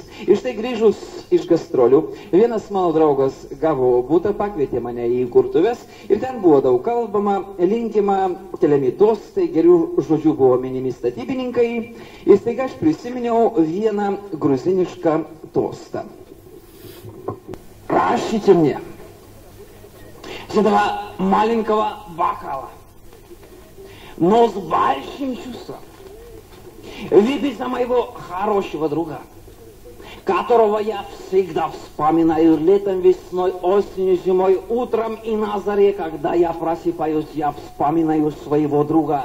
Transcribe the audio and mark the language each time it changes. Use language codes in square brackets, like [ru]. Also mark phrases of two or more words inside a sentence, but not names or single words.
[lt] Ir štai grįžus iš gastrolių, vienas mano draugas gavo butą, pakvietė mane į kurtuves ir ten buvo daug kalbama, linkima, keliami tostai, gerių žodžių buvo minimi statybininkai. Ir staiga aš prisiminiau vieną gruzinišką tostą. [ru] Пращите мне с этого маленького бокала, но с большим чувством, выпить за моего хорошего друга, которого я всегда вспоминаю летом, весной, осенью, зимой, утром и на заре, когда я просыпаюсь, я вспоминаю своего друга.